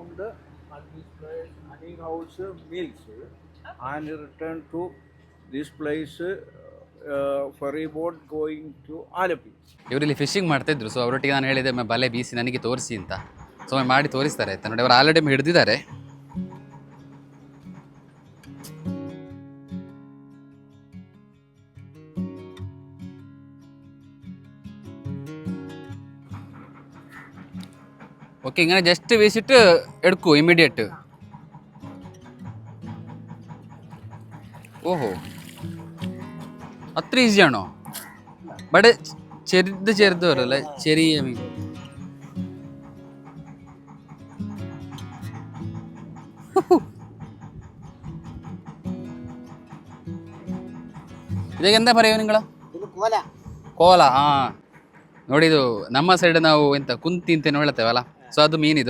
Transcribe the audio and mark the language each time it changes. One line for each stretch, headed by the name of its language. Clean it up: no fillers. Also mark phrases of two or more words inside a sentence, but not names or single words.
Kannada: ಇವರಲ್ಲಿ ಫಿಶಿಂಗ್ ಮಾಡ್ತಾಯಿದ್ರು. ಸೊ ಅವರೊಟ್ಟಿಗೆ ನಾನು ಹೇಳಿದೆ ಬಲೆ ಬೀಸಿ ನನಗೆ ತೋರಿಸಿ ಅಂತ. ಸೊ ಮಾಡಿ ತೋರಿಸ್ತಾರೆ ಆಯ್ತಾ ನೋಡಿ. ಅವರು ಆಲ್ರೆಡಿ ಹಿಡಿದಿದ್ದಾರೆ.
Malayalam: ഓക്കെ, ഇങ്ങനെ ജസ്റ്റ് വീശിട്ട് എടുക്കൂ ഇമ്മീഡിയറ്റ്. ഓഹോ, അത്ര ഈസിയാണോ? ബട്ട് ചെറുത് വരല്ലേ, ചെറിയ മീൻ.
Kannada: ಇದಕ್ಕೆ ಎಂತ ಬರೆಯೋ ನಿಂಗಳ? ಕೋಲ. ನೋಡಿ, ಇದು ನಮ್ಮ ಸೈಡ್ ನಾವು ಎಂತ ಕುಂತಿ ಅಂತೇನು ಹೇಳ್ತೇವಲ್ಲ, ಸೊ ಅದು ಮೀನಿದು.